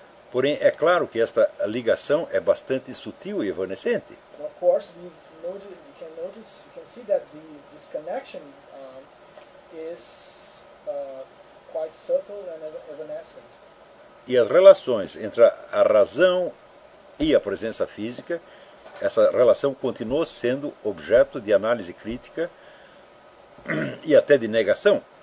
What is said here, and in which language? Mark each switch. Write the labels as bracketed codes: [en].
[pt] Porém, é claro que esta ligação é bastante sutil e evanescente. [en] Of course, we can see that this connection is quite subtle and evanescent. [pt] E as relações entre a razão e a presença física, essa relação continuou sendo objeto de análise crítica e até de negação.